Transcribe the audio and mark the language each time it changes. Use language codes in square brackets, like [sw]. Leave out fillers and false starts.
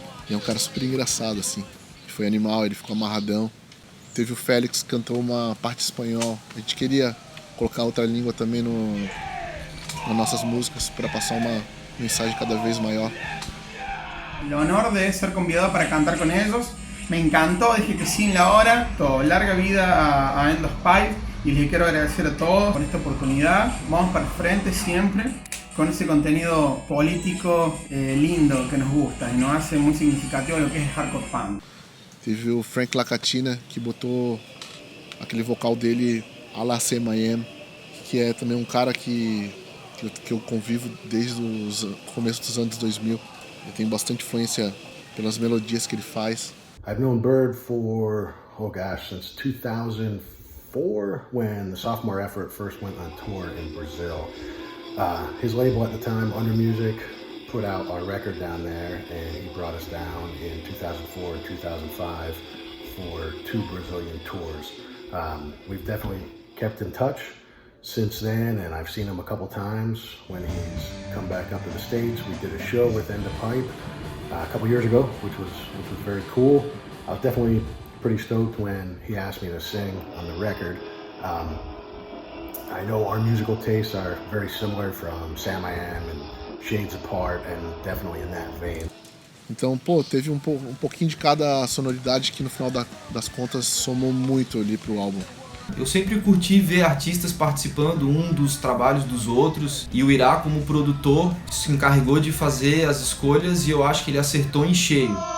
[pt] E é um cara super engraçado, assim. Foi animal, ele ficou amarradão. Teve o Félix, que cantou uma parte espanhol. A gente queria colocar outra língua também nas nossas músicas para passar uma mensagem cada vez maior. [es] El honor de ser convidado para cantar con ellos. Me encantó, dije que sí en la hora. Larga vida a Endospy. Y les quiero agradecer a todos por esta oportunidad. Vamos para el frente siempre con ese contenido político lindo que nos gusta y nos hace muy significativo lo que es el hardcore punk. [pt] Teve o Frank Lacatina, que botou aquele vocal dele a la C-Miami, que é também um cara que eu convivo desde o começo dos anos 2000. Eu tenho bastante influência pelas melodias que ele faz. [en] I've known Bird for, since 2004, when the sophomore effort first went on tour in Brazil. His label at the time, Under Music, put out our record down there, and he brought us down in 2004 and 2005 for 2 Brazilian tours. We've definitely kept in touch since then, and I've seen him a couple times when he's come back up to the States. We did a show with End of Pipe a couple years ago, which was very cool. I was definitely pretty stoked when he asked me to sing on the record. I know our musical tastes are very similar from Sam I Am and Shades Apart, and definitely in that vein. [pt] Então, teve um pouquinho de cada sonoridade que no final das contas somou muito ali pro álbum. Eu sempre curti ver artistas participando um dos trabalhos dos outros, e o Irá, como produtor, se encarregou de fazer as escolhas e eu acho que ele acertou em cheio.